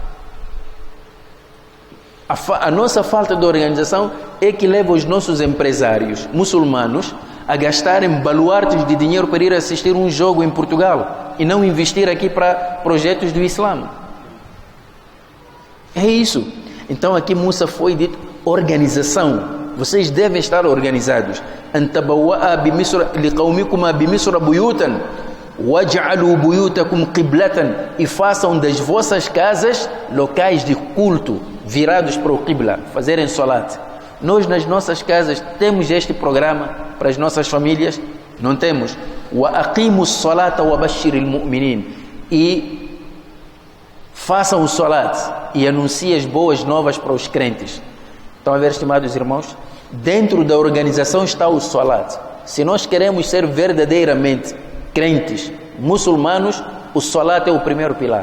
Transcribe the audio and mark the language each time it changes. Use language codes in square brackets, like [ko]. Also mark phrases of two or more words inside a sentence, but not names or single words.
[pt] A nossa falta de organização é que leva os nossos empresários muçulmanos a gastarem baluartes de dinheiro para ir assistir um jogo em Portugal e não investir aqui para projetos do Islã. É isso. Então aqui Musa foi dito organização. Vocês devem estar organizados. [ar] أن تبوآ بمصر لقومكم بمصر بيوتا واجعلوا بيوتكم قبلة, [pt] e façam das vossas casas locais de culto virados para o qibla, fazerem salat. Nós nas nossas casas temos este programa para as nossas famílias? Não temos. [ar] وأقيموا الصلاة وبشر المؤمنين, [pt] e façam o salat e anunciem as boas novas para os crentes. Estão a ver, estimados irmãos? Dentro da organização está o salat. Se nós queremos ser verdadeiramente crentes muçulmanos, o salat é o primeiro pilar.